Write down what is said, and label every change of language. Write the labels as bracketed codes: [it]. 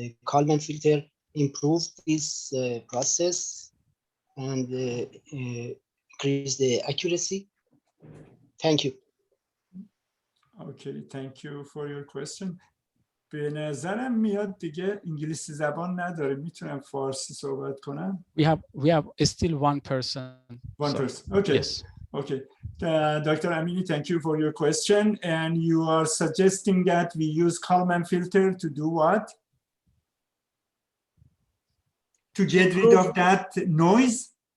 [en] Kalman filter improve this process and increase the accuracy? Thank you. Okay, thank you for your question. [fa] به نظرم میاد دیگه انگلیسی زبان نداره، میتونم فارسی صحبت کنم. [en] We have still one person. One person. Okay. Yes. Okay. Dr. Amini, thank you for your question. And you are suggesting that we use Kalman filter to do what? To get rid of that noise?